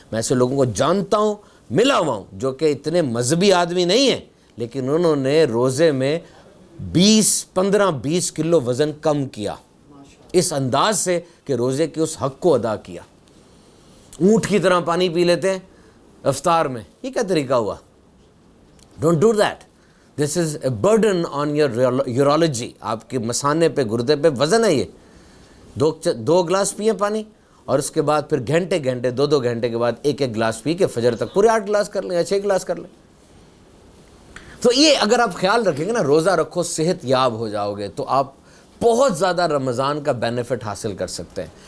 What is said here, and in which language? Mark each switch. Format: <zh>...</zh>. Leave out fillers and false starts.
<ur>میں ایسے لوگوں کو جانتا ہوں، ملا ہوا ہوں، جو کہ اتنے مذہبی آدمی نہیں ہیں، لیکن انہوں نے روزے میں 15-20 کلو وزن کم کیا، اس انداز سے کہ روزے کے اس حق کو ادا کیا. اونٹ کی طرح پانی پی لیتے ہیں افطار میں، یہ کیا طریقہ ہوا؟</ur> <en>Don't do that. This is a burden on your urology.</en> <ur>آپ کے مثانے پہ، گردے پہ وزن ہے. یہ دو گلاس پیے پانی، اور اس کے بعد پھر گھنٹے 2 گھنٹے کے بعد ایک گلاس پی کے فجر تک پورے 8 گلاس کر لیں یا 6 گلاس کر لیں. تو یہ اگر آپ خیال رکھیں گے نا، روزہ رکھو، صحت یاب ہو جاؤ گے، تو آپ بہت زیادہ رمضان کا بینیفٹ حاصل کر سکتے ہیں.</ur>